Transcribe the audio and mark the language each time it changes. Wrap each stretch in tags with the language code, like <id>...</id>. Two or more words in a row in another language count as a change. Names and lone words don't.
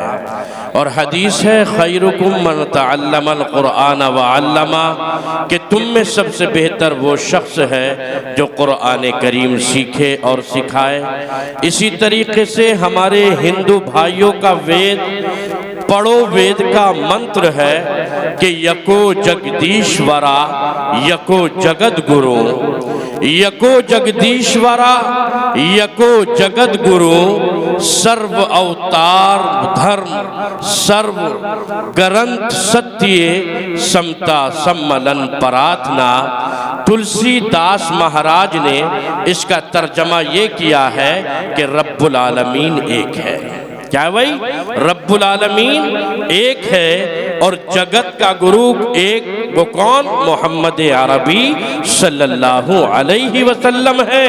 <ur>اور حدیث ہے</ur> <ar>خیرکم من تعلم القرآن وعلمہ،</ar> <ur>کہ تم میں سب سے بہتر وہ شخص ہے جو قرآن کریم سیکھے اور سکھائے۔ اسی طریقے سے ہمارے ہندو بھائیوں کا وید پڑھو وید کا منتر ہے کہ</ur> <sa>एको जगदीश्वरा एको जगद गुरु, एको जगदीश्वरा एको जगद गुरु, सर्व अवतार धर्म सर्व ग्रंथ सत्ये समता सम्मेलन प्रार्थना.</sa> <ur>تلسی داس مہاراج نے اس کا ترجمہ یہ کیا ہے کہ</ur> <ar>رب العالمین</ar> <ur>ایک ہے۔ کیا بھائی؟</ur> <ar>رب العالمین</ar> <ur>ایک ہے، اور جگت کا گرو ایک، وہ کون؟ محمد عربی</ur> <ar>صلی اللہ علیہ وسلم</ar> <ur>ہے۔</ur>